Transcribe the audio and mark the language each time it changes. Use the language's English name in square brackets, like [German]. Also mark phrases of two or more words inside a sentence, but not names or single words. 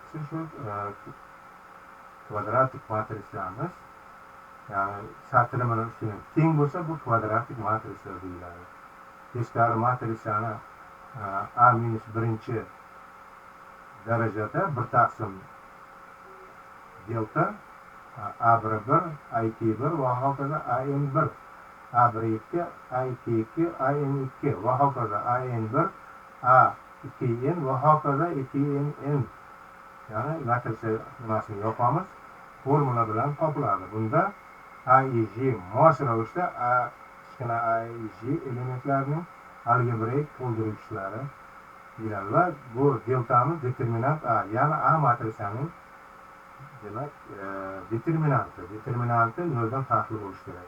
[Uzbek] Shu kvadratik matritsamiz, ya'ni satri bilan ustuni teng bo'lsa, bu kvadratik matrica deyiladi. Teskari matritsani A-1 darajada 1 taqsim delta A1 A2 va hokazo AN1 A1 A2 AN2 va hokazo AN1 A2N va hokazo 2NN. Ya'ni matrica nimasini yopamiz, formula bilan topiladi. Bunda AIJ mos ravishda kichkina AIJ elementlarining algebrik to'ldiruvchilari deyiladi va bu deltamiz determinant A, ya'ni A matrisaning demak determinanti noldan farqli bo'lishi kerak.